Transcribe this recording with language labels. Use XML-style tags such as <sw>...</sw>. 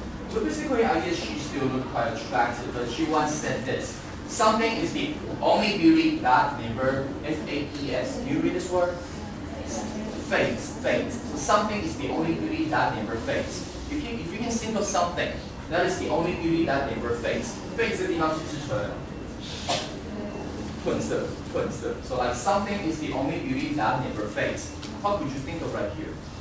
<en>So basically, I guess she still looked quite attractive, but she once said this. Something is the only beauty that never, F-A-E-S. Can you read this word? Fades. So something is the only beauty that never fades. If you can think of something, that is the only beauty that never fades.</en> <zh>Fades 的地方是指成褪色。</zh> <en>So like something is the only beauty that never fades. What could you think of right here?</en>